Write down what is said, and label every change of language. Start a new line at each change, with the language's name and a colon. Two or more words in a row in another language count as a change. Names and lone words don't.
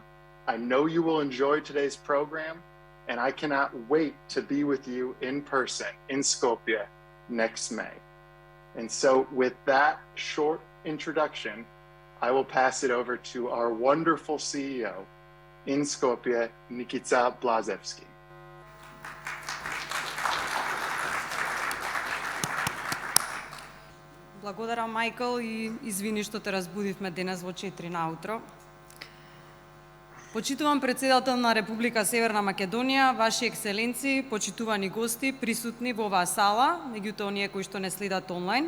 English: I know you will enjoy today's program, and I cannot wait to be with you in person in Skopje next May. And so with that short introduction, I will pass it over to our wonderful CEO in Skopje, Nikita Blazevski.
Macedonian: Благодарам, Майкл, и извини што те разбудивме денес во 4 наутро. Почитувам председател на Република Северна Македонија, ваши екселенции, почитувани гости, присутни во оваа сала, меѓуто оние кои што не следат онлайн.